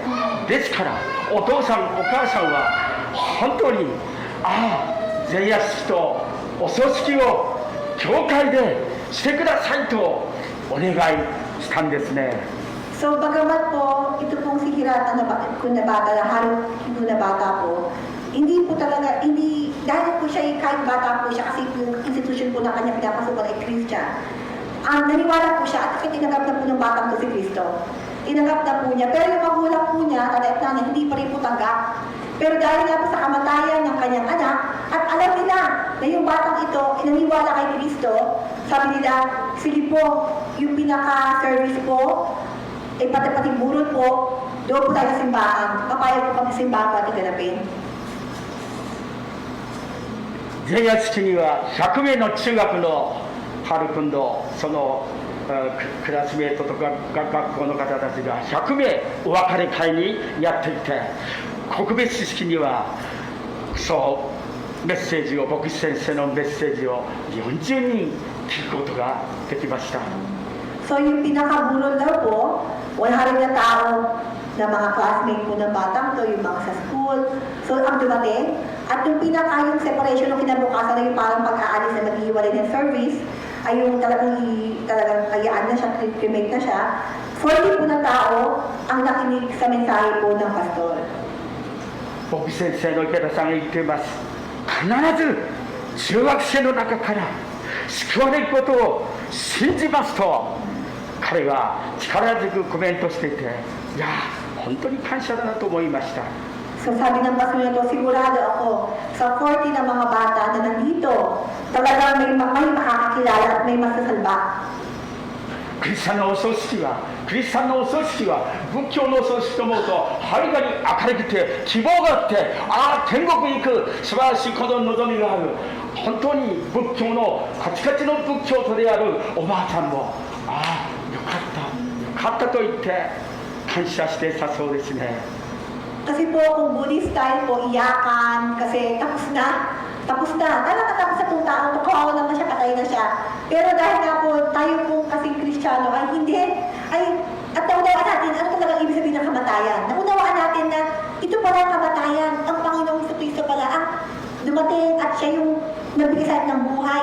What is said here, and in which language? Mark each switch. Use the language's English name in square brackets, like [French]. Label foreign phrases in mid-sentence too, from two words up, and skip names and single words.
[Japanese] ですからお父さんお母さんは本当に前夜式とお葬式を教会でしてくださいとお願いしたんですね。 [Filipino] So, bagamat po, ito pong si Hirata na bata, Haru na bata po, hindi po talaga, dahil po siya, kahit bata po siya, kasi yung institution po na kanya pinapasukan ay Christian, naniwala po siya at tinagap na po ng batang to si Kristo. tinanggap na po niya. Pero yung magulang po niya, tatay at nanay, hindi pa rin po tanggap. Pero dahil nga po sa kamatayan ng kanyang anak, at alam nila na yung batang ito, inaniwala kay Kristo, sabi nila, sige po, yung pinaka-service po, pati burol po, doon po tayo sa simbahan. Papayag po kami sa simbahan pati ganapin. [Japanese] 前夜式には100名の中学の春君とそのクラスメートとか学校の方たちが100名お別れ会にやっていて、告別式にはそうメッセージを、牧師先生のメッセージを40人聞くことができました。 [Filipino] So yung pinakaburol daw po, 100 na tao na mga classmate po ng batang to, yung mga sa school. So ang dumating, at yung yung separation ng kinabukasan na yung parang pag-aalis na mag-iwalay ng service, ay yung talagang kayaan na siya, cremate na siya. 40 po na tao ang nakinig sa mensahe po ng pastor. [Japanese] 牧師先生の池田さんが言っています。必ず中学生の中から救われることを信じますと彼は力強くコメントしていて、いや本当に感謝だなと思いました。 [Filipino] So sabi ng pastor na to, sigurado ako sa 40 na mga bata na nandito, talagang may makakakilala at may masasalba. [Japanese] クリスチャンのお葬式は仏教のお葬式と思うとはるかに明るくて希望があって、ああ天国に行く素晴らしいことの望みがある。本当に仏教のカチカチの仏教徒であるおばあちゃんも、ああよかったと言って感謝してたそうですね。 [Filipino] Kasi po kung [English] Buddhist style [Filipino] po, iyakan, kasi tapos na. Talaga tapos na itong tao, kawawa naman siya, patay na siya. Pero dahil nga po, tayo po kasing Kristiyano, ay hindi, at naunawaan natin, ano talaga ibig sabihin ng kamatayan? Naunawaan natin na ito pala ang kamatayan, ang Panginoong Kristo pala ang dumating at siya yung nagbigay sa atin ng buhay.